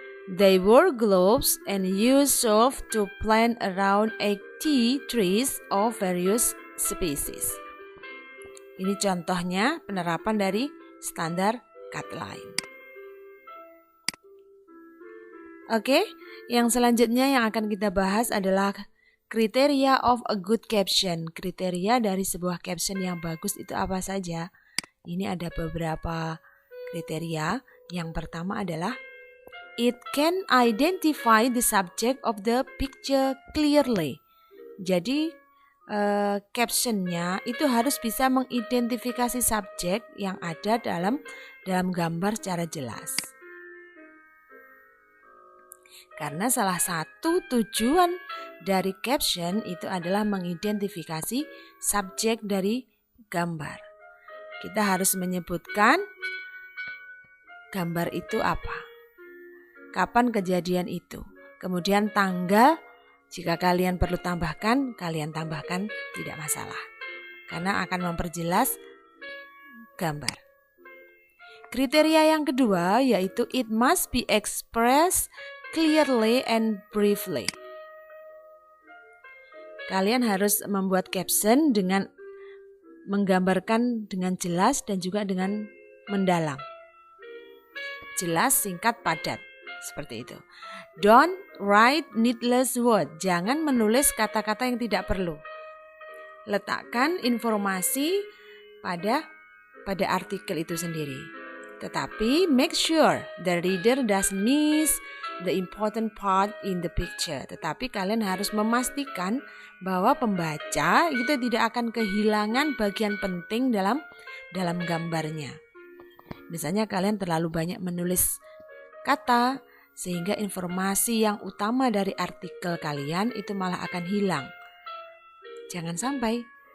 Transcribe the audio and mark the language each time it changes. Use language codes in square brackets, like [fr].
[en] They wore gloves and used soap to plant around 80 trees of various species. [id] Ini contohnya penerapan dari standar cut line. Oke, yang selanjutnya yang akan kita bahas adalah kriteria [en] of a good caption. [id] Kriteria dari sebuah caption yang bagus itu apa saja? Ini ada beberapa kriteria. Yang pertama adalah [en] It can identify the subject of the picture clearly. [id] Jadi captionnya itu harus bisa mengidentifikasi subjek yang ada dalam gambar secara jelas. Karena salah satu tujuan dari caption itu adalah mengidentifikasi subjek dari gambar. Kita harus menyebutkan gambar itu apa, kapan kejadian itu, kemudian tanggal. Jika kalian perlu tambahkan, kalian tambahkan, tidak masalah, karena akan memperjelas gambar. Kriteria yang kedua yaitu [en] it must be expressed clearly and briefly. [id] Kalian harus membuat caption dengan menggambarkan dengan jelas dan juga dengan mendalam. Jelas, singkat, padat. Seperti itu. [en] Don't write needless word. [id] Jangan menulis kata-kata yang tidak perlu. Letakkan informasi pada artikel itu sendiri. Tetapi [en] make sure the reader doesn't miss the important part in the picture. [id] Tetapi kalian harus memastikan bahwa pembaca itu tidak akan kehilangan bagian penting dalam gambarnya. Misalnya kalian terlalu banyak menulis kata sehingga informasi yang utama dari artikel kalian itu malah akan hilang. Jangan sampai.